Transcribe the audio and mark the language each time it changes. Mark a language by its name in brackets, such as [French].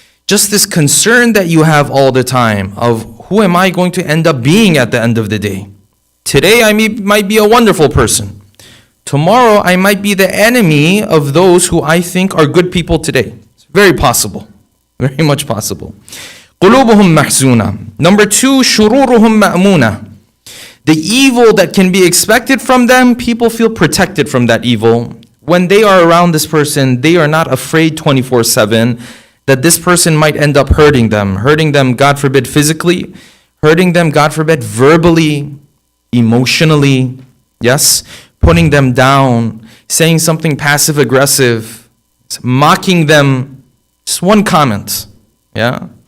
[English] Just this concern that you have all the time of who am I going to end up being at the end of the day? Today I might be a wonderful person. Tomorrow I might be the enemy of those who I think are good people today. It's very possible. Very much possible. [Arabic] قُلُوبُهُمْ مَحْزُونَةٌ. [English] Number two, [Arabic] شُرُورُهُمْ مَأْمُونَةٌ. [English] The evil that can be expected from them, people feel protected from that evil. When they are around this person, they are not afraid 24/7 that this person might end up hurting them, God forbid, physically, hurting them, God forbid, verbally, emotionally, yes, putting them down, saying something passive-aggressive, mocking them, just one comment, yeah?